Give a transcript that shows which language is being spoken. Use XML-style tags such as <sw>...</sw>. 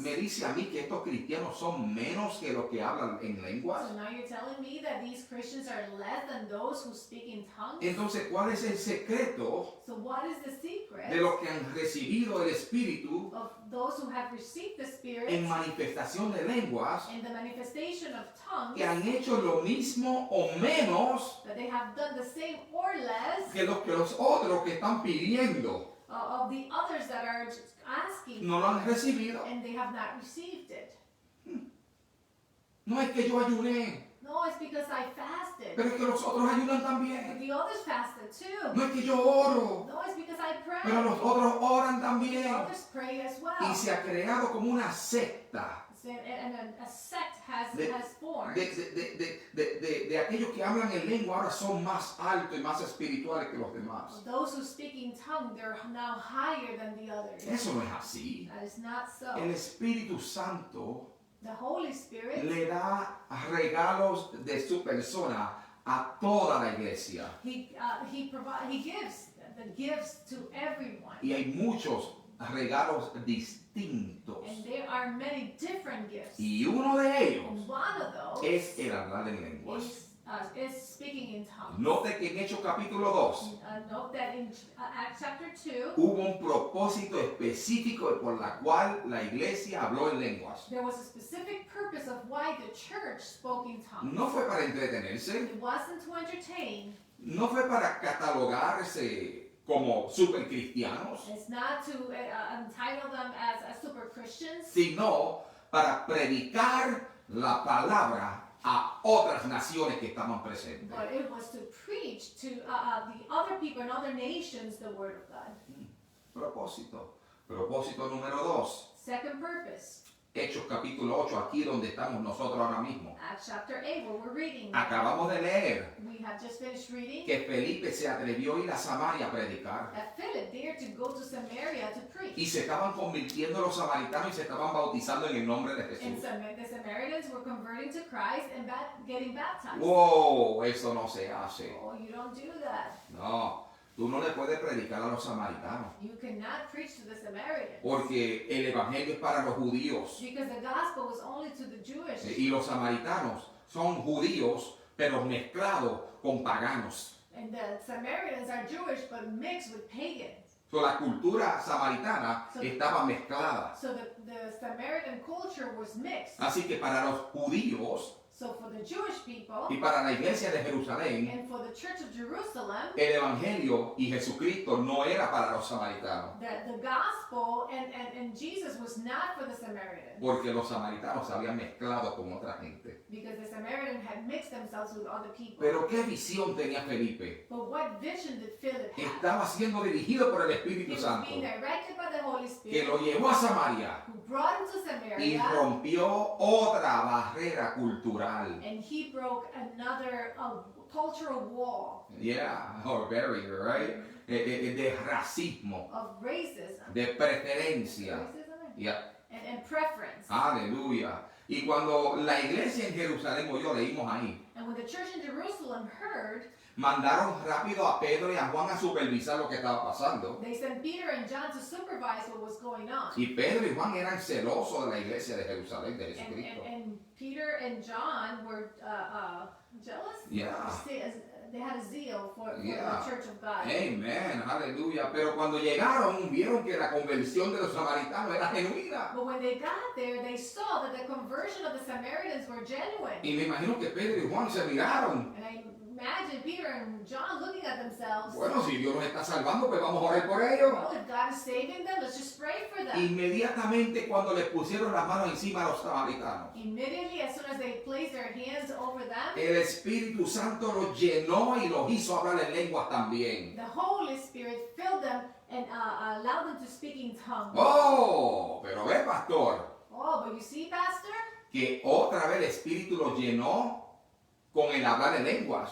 <es>me dice a mí que estos cristianos son menos que los que hablan en lenguas.</es> <en>So now you're telling me that these Christians are less than those who speak in tongues?</en> <es>Entonces, ¿cuál es el secreto</es> <en>So what is the secret</en> <es>de los que han recibido el Espíritu</es> <en>of those who have received the Spirit</en> <es>en manifestación de lenguas</es> <en>and the manifestation of tongues,</en> <es>que han hecho lo mismo o menos</es> <en>that they have done the same or less</en> <es>que los otros que están pidiendo</es> <en>of the others that are just asking,</en> <es>no lo han recibido.</es> <en>and they have not received it.</en> <es>No es que yo ayuné,</es> <en>No, it's because I fasted.</en> <es>pero es que los otros ayunan</es> <en>But</en> <es>también.</es> <en>the others fasted too.</en> <es>No es que yo oro,</es> <en>No, it's because I prayed.</en> <es>pero los otros oran</es> <en>The</en> <es>también.</es> <en>others pray as well.</en> <es>Y se ha creado como una secta</es> <en>And a sect has</en> <es>de,</es> <en>formed.</en> <es>de aquellos que hablan en lengua ahora son más altos y más espirituales que los demás.</es> <en>Those who speak in tongue, they're now higher than the others.</en> <es>Eso no es así.</es> <en>That is not so.</en> <es>El Espíritu Santo</es> <en>The Holy Spirit,</en> <es>le da regalos de su persona a toda la iglesia.</es> <en>He gives the gifts to everyone.</en> <es>Y hay muchos regalos distintos.</es> <en>And there are many different gifts.</en> <es>Y uno de ellos</es> <en>And one of those</en> <es>es el hablar en lenguas.</es> <en>is speaking in tongues.</en> <es>Note que en Hechos capítulo 2</es> <en>Note that in Acts chapter 2,</en> <es>hubo un propósito específico por la cual la iglesia habló en lenguas.</es> <en>there was a specific purpose of why the church spoke in tongues.</en> <es>No fue para entretenerse,</es> <en>It wasn't to entertain.</en> <es>no fue para catalogarse como super cristianos,</es> <en>It's not to entitle them as super Christians,</en> <es>sino para predicar la palabra a otras naciones que estaban presentes.</es> <en>but it was to preach to the other people in other nations the word of God.</en> <es>Propósito. Propósito número 2.</es> <en>Second purpose,</en> <es>Hechos capítulo 8, aquí donde estamos nosotros ahora mismo.</es> <en>Acts chapter 8, where we're reading. now.</en> <es>Acabamos de leer</es> <en>We have just finished reading</en> <es>que Felipe se atrevió a ir a Samaria a predicar.</es> <en>that Philip dared to go to Samaria to preach.</en> <es>Y se estaban convirtiendo los samaritanos y se estaban bautizando en el nombre de</es> <en>And</en> <es>Jesús.</es> <en>the Samaritans were converting to Christ and getting baptized.</en> <es>¡Wow! Eso no se hace.</es> <en>Oh, you don't do that.</en> <es>No, tú no le puedes predicar a los samaritanos.</es> <en>You cannot preach to the Samaritans.</en> <es>Porque el evangelio es para los judíos.</es> <en>Because the gospel was only to the Jewish.</en> <es>Y los samaritanos son judíos, pero mezclados con paganos.</es> <en>And the Samaritans are Jewish but mixed with pagans.</en> <es>So, la cultura samaritana estaba mezclada.</es> <en>So the Samaritan culture was mixed.</en> <es>Así que para los judíos</es> <en>So for the Jewish people</en> <es>y para la iglesia de Jerusalén,</es> <en>and for the church of Jerusalem,</en> <es>el evangelio y Jesucristo no era para los samaritanos.</es> <en>the gospel and Jesus was not for the Samaritans.</en> <es>Porque los samaritanos se habían mezclado con otra gente.</es> <en>Because the Samaritans had mixed themselves with other people.</en> <es>Pero ¿qué visión tenía Felipe?</es> <en>But what vision did Philip have?</en> <es>Estaba siendo dirigido por el</es> <en>He</en> <es>Espíritu</es> <en>was</en> <es>Santo,</es> <en>being directed by the Holy</en> <es>que</es> <en>Spirit,</en> <es>lo llevó a Samaria</es> <en>who brought him to</en> <es>y</es> <en>Samaria,</en> <es>rompió otra barrera cultural.</es> <en>and he broke another cultural wall Yeah, or barrier, right?</en> <es>De racismo,</es> <en>of racism.</en> <es>de preferencia.</es> <en>Racism Yeah. and preference.</en> <es>Aleluya. Y cuando la iglesia en Jerusalén oyó, leímos ahí,</es> <en>And when the church in Jerusalem heard,</en> <es>mandaron rápido a Pedro y a Juan a supervisar lo que estaba pasando.</es> <en>they sent Peter and John to supervise what was going on.</en> <es>Y Pedro y Juan eran celosos de la iglesia de Jerusalén, de</es> <en>And,</en> <es>Jesucristo.</es> <en>and Peter and John were jealous. Yeah. They had a zeal for Yeah. the church of God.</en> <es>Amén, aleluya. Pero cuando llegaron, vieron que la conversión de los samaritanos era genuina.</es> <en>But when they got there, they saw that the conversion of the Samaritans were genuine.</en> <es>Y me imagino que Pedro y Juan se miraron.</es> <en>And I imagine Peter and John looking at themselves.</en> <es>Bueno, si Dios nos está salvando, pues vamos a orar por ellos.</es> <en>Well, if God is saving them, let's just pray for them.</en> <es>Inmediatamente cuando les pusieron las manos encima a los samaritanos,</es> <en>Immediately, as soon as they placed their hands over them,</en> <es>el Espíritu Santo los llenó y los hizo hablar en lenguas también.</es> <en>the Holy Spirit filled them and allowed them to speak in tongues.</en> <es>Oh, pero ve, pastor,</es> <en>Oh, but you see, Pastor,</en> <es>que otra vez el Espíritu los llenó con el hablar en lenguas.</es>